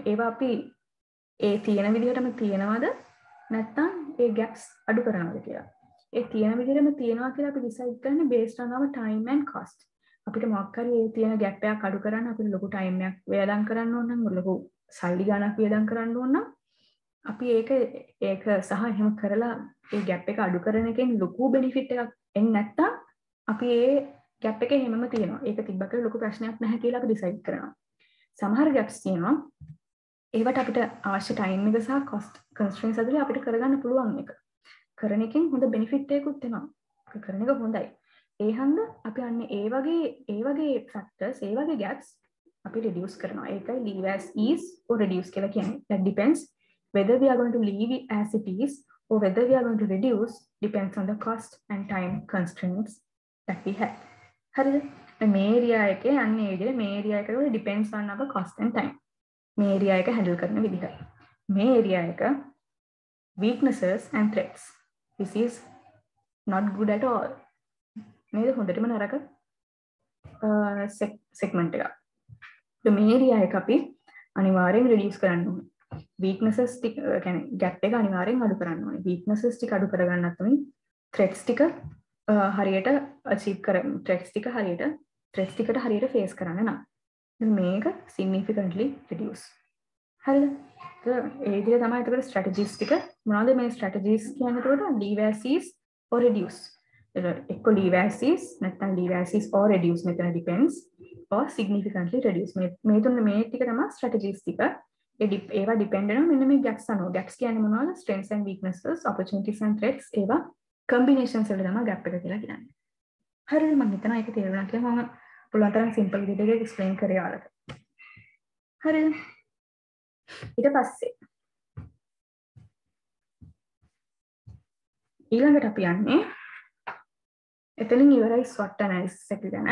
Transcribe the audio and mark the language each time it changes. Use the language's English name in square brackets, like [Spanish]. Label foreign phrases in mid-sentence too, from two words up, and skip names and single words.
[Sinhala] ඒවා අපි ඒ තියෙන විදිහටම තියෙනවද නැත්තම් ඒ gaps අඩු කරනවද කියලා. ඒ තියෙන විදිහටම තියෙනවා කියලා අපි decide කරන්නේ [English] based on our time and cost. [Sinhala] අපිට මොකක් හරි ඒ තියෙන gap එකක් අඩු කරන්න අපිට ලොකු time එකක් වේදම් කරන්න ඕන නම් ලොකු සල්ලි ගණනක් වේදම් කරන්න ඕන නම් අපි ඒක සහ එහෙම කරලා ඒ gap එක අඩු කරන එකෙන් ලොකු benefit එකක් එන්නේ නැත්තම් අපි ඒ gap එක හැමම තියෙනවා. ඒක තිබ්බ කියලා ලොකු ප්‍රශ්නයක් නැහැ කියලා අපි decide කරනවා. සමහර gaps තියෙනවා ඒවට අපිට අවශ්‍ය time එක සහ [English] cost constraints [Sinhala] ඇතුලේ අපිට කරගන්න පුළුවන් එක. කරන එකෙන් හොඳ benefit එකකුත් එනවා. ඒක කරන එක හොඳයි. ඒ හන්ද අපි අන්න ඒ වගේ factors ඒ වගේ gaps අපි reduce කරනවා. [English] ඒකයි leave as is or reduce [Sinhala] කියලා කියන්නේ. [English] That depends whether we are going to leave it as it is or whether we are going to reduce depends on the cost and time constraints that we have. [Sinhala] හරිද? මේ area එකේ අන්න ඒ විදිහට මේ area එකට [English] depends on our cost and time. [Sinhala] මේ area එක handle කරන විදිහ. මේ area එක [English] weaknesses and threats. This is not good at all. [Sinhala] මේක හොඳටම නරක segment එකක්. මේ area එක අපි අනිවාර්යෙන් reduce කරන්න ඕනේ. weaknesses ටික කියන්නේ gap එක අනිවාර්යෙන් අඩු කරන්න ඕනේ. weaknesses ටික අඩු කරගන්නත් ඕනේ. threats ටික හරියට achieve කරගන්න. threats ටිකට හරියට face කරන්න නම් මේක [English] significantly reduce. [Sinhala] හරිද? ඒ විදිහට තමයි එතකොට strategies ටික මොනවද මේ strategies කියන්නේ එතකොට [English] leave as is or reduce. එක්ක leave as is නැත්නම් leave as is or reduce මෙතන depends or significantly reduce. [Sinhala] මේ තුන මේ ටික තමයි strategies ටික. ඒවා depend වෙනවා මෙන්න මේ gaps අනුව. gaps කියන්නේ මොනවද? [English] strengths and weaknesses, opportunities and threats ඒවා combinations වල තමයි gap එක [Sinhala] කියලා කියන්නේ. හරිද? මම හිතනවා ඒක තේරුණා කියලා මම පුළුවන් තරම් simple විදිහට explain කරේ ආලට. හරිද? ඊට පස්සේ ඊළඟට අපි යන්නේ එතනින් ඉවරයි [English] SWOT analysis [Sinhala] එක ගැන.